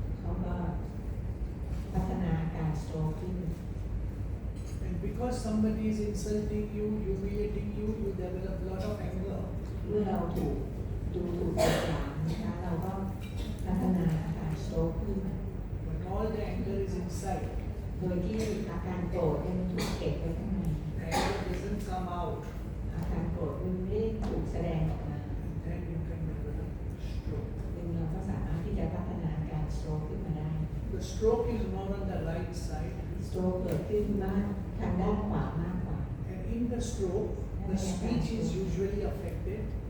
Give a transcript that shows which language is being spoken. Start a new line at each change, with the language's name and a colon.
Thai: เขาก็พัฒนาอาการสโตรกขึ้น
English: And because somebody is insulting you, humiliating you, you develop lot of anger.
Thai: เมื่อเราถูกดูถูกกดดันนะคะเราก็พัฒนาอาการสโตรกขึ้น
English: But all the anger is inside.
Thai: โดยที่อาการโกรธเนี่ยมันถูกเก็บไว้ข้างใน
English: The anger doesn't come out.
Thai: อาการโกรธมันไม่ได้ถูกแสดงออกมา
English: And then you can develop stroke.
Thai: ซึ่งเราก็สามารถที่จะพัฒนาอาการสโตรกขึ้นมาได้
English: The stroke is more on the right side.
Thai: สโตรกเกิดขึ้นมากทางด้านขวามากกว่า
English: And in the stroke, the speech is usually affected.